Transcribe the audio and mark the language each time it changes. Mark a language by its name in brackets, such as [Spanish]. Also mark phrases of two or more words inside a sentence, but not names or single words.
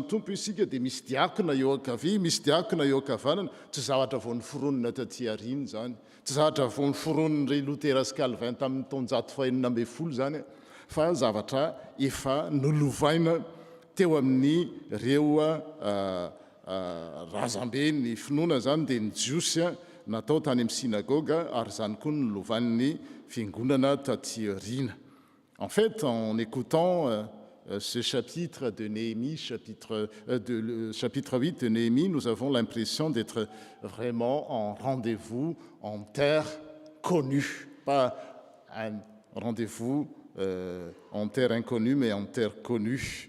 [Malagasy] tompo isika dia misy diakona eo akavy misy diakona eo akavanana tsy zavatra vao nyforonina taty ariny zany tsy zavatra vao nyforoniny Lutera sy Calvin tamin'ny taonjato fahenina amby folo zany fa zavatra efa nolovaina teo amin'ny reo razambe ny finoana zany dia ny jiosy natao tany amin'ny synagoga ary zany koa ny lovan'ny fiangonana taty arina. [French] En fait, en écoutant ce chapitre de Néhémie, chapitre 8 de Néhémie, nous avons l'impression d'être vraiment en rendez-vous en terre connue, pas un rendez-vous en terre inconnue, mais en terre connue.